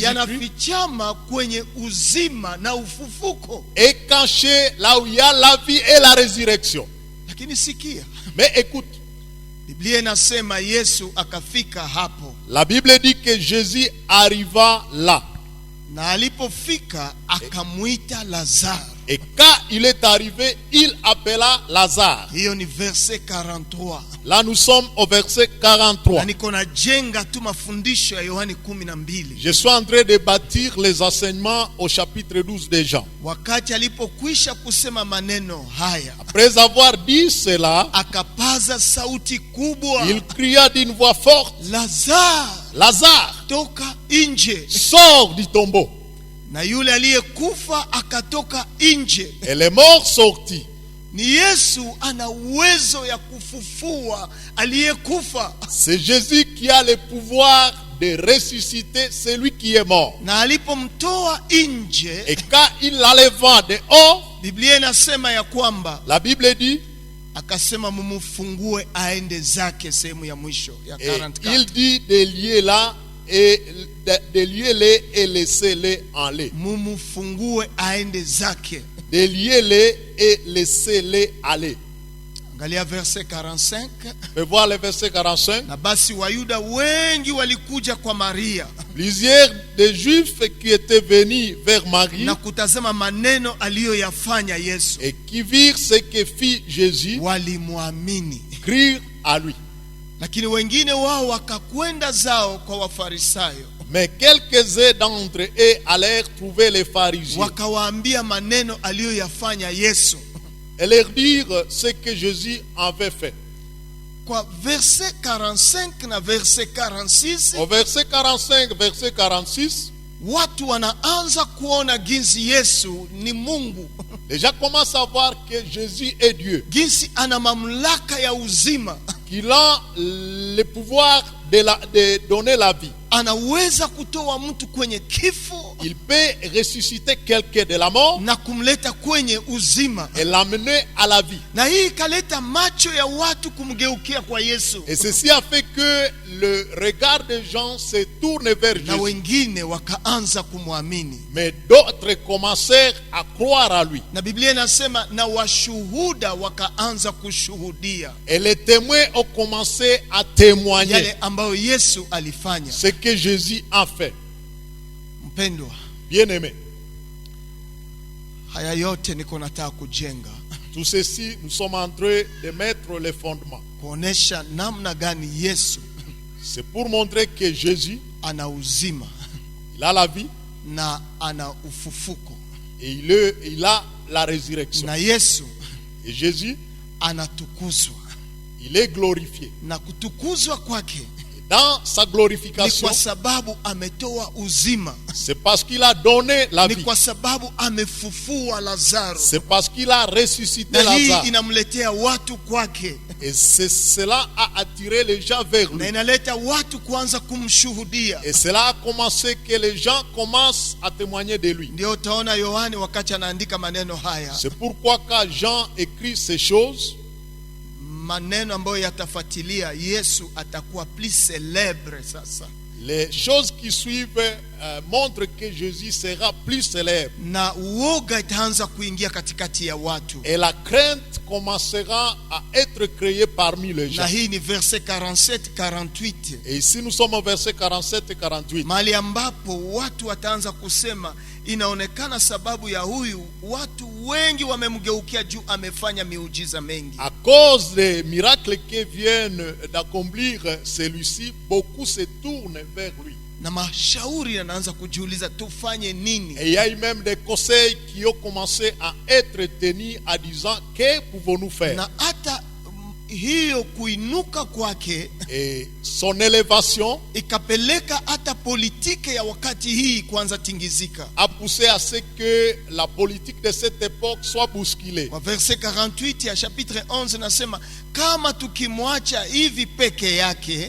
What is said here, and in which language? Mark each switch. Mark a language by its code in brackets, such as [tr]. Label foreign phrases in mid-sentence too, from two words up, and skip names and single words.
[sw] yanafichama kwenye uzima na ufufuko. [fr] est cachée là où il y a la vie et la résurrection. [sw] Lakini sikia, [fr] Mais écoute, [sw] Biblia inasema Yesu akafika hapo, [fr] la Bible dit que Jésus arriva là. [sw] na alipofika akamwita Lazaro. [fr] Et quand il est arrivé, il appela Lazare. [sw] Hiyo ni verset 43. [fr] Là, nous sommes au verset 43. [sw] Na niko najenga tu mafundisho ya Yohane 12. [fr] Je suis en train de bâtir les enseignements au chapitre 12 de Jean. [sw] Wakati alipokwisha kusema maneno haya, [fr] Après avoir dit cela, [sw] akapaza sauti kubwa, [fr] il cria d'une voix forte, [sw] Lazaro, [fr] Lazare, [sw] toka nje. [fr] sors du tombeau. [sw] Na yule aliyekufa akatoka nje. [fr] Et les morts sortit. [sw] Ni Yesu ana uwezo ya kufufua aliyekufa. [fr] C'est Jésus qui a le pouvoir de ressusciter celui qui est mort. [sw] Na alipomtoa nje, [fr] Et quand il l'enleva dehors, [sw] Biblia inasema ya kwamba [fr] la Bible dit, [sw] akasema mumufungue aende zake sehemu ya mwisho ya [fr] et 44. il dit de lier là et de lier-les et laisser-les en les. [sw] Mumufungue aende zake. [fr] De lier-les et laisser-les aller. [sw] Angalia verset 45. [fr] On peut voir le verset 45. [sw] Na basi Wayuda wengi walikuja kwa Maria [fr] Plusieurs des Juifs qui étaient venus vers Marie [sw] na kutazama maneno aliyoyafanya Yesu, [fr] et qui virent ce que fit Jésus, [sw] walimwamini. [fr] crurent à lui. [sw] Lakini wengine wao wakakwenda zao kwa Wafarisayo, [fr] Mais quelques-uns d'entre eux allèrent trouver les pharisiens [sw] wakawaambia maneno aliyoyafanya Yesu. [fr] et leur dire ce que Jésus avait fait. [sw] Kwa verset 45 na verset 46, [fr] Au verset 45, verset 46, [sw] watu wanaanza kuona jinsi Yesu ni Mungu, [fr] les gens commencent à voir que Jésus est Dieu, [sw] jinsi ana mamlaka ya uzima, [fr] qu'il a le pouvoir de donner la vie. [sw] anaweza kutoa mtu kwenye kifo [fr] Il peut ressusciter quelqu'un de la mort [sw] na kumleta kwenye uzima. [fr] et l'amener à la vie. [sw] Na hii ikaleta macho ya watu kumgeukia kwa Yesu, [fr] Et ceci a fait que le regard des gens se tourne vers [sw] na [fr] Jésus. [sw] wengine wakaanza kumwamini. [fr] Mais d'autres commencèrent à croire à lui. [sw] Na Biblia inasema na washuhuda wakaanza kushuhudia [fr] Et les témoins ont commencé à témoigner [sw] yale ambayo Yesu alifanya. [fr] ce que Jésus a fait. [sw] Mpendwa, [fr] Bien-aimé, [sw] haya yote niko nataka kujenga, [fr] tout ceci, nous sommes en train de mettre les fondements. [sw] kuonesha namna gani Yesu [fr] C'est pour montrer que Jésus, [sw] ana uzima [fr] il a la vie [sw] na ana ufufuko, [fr] et il a la résurrection. [sw] na Yesu [fr] Et Jésus, [sw] anatukuzwa, [fr] il est glorifié. [sw] na kutukuzwa kwake [fr] Et dans sa [sw] ni [fr] glorification, [sw] kwa sababu ametoa uzima, [fr] c'est parce qu'il a donné la [sw] ni [fr] vie. [sw] kwa sababu amefufua Lazaro, [fr] C'est parce qu'il a ressuscité [sw] na hii [fr] Lazare. [sw] inamletea watu kwake, [fr] Et cela a attiré les gens vers [sw] na [fr] lui. [sw] inaleta watu kuanza kumshuhudia. [fr] Et cela a commencé que les gens commencent à témoigner de lui. [sw] Ndio utaona Yohane wakati anaandika maneno haya, [fr] C'est pourquoi quand Jean écrit ces choses, [sw] maneno ambayo yatafuatilia, Yesu atakuwa [fr] plus célèbre [sw] sasa, [fr] les choses qui suivent montrent que Jésus sera plus célèbre. [sw] na uoga itaanza kuingia katikati ya watu. [fr] Et la crainte commencera à être créée parmi les gens. [sw] Na hii ni verset 47-48, [fr] Et ici nous sommes au verset 47 et 48. [sw] mahali ambapo watu wataanza kusema, inaonekana sababu ya huyu watu wengi wamemgeukia juu amefanya miujiza mengi. [fr] À cause des miracles qui viennent d'accomplir celui-ci, beaucoup se tournent vers lui. [sw] Na mashauri yanaanza kujiuliza tufanye nini? [fr] Et il y a eu même des conseils qui ont commencé à être tenus en disant que pouvons-nous faire. [sw] Na hata hiyo kuinuka kwake [fr] Et son élévation [sw] ikapeleka hata politike ya wakati hii kuanza tingizika. [fr] a poussé à ce que la politique de cette époque soit bousculée. [sw] Kwa verset 48 ya chapitre 11 nasema, kama tukimwacha hivi peke yake,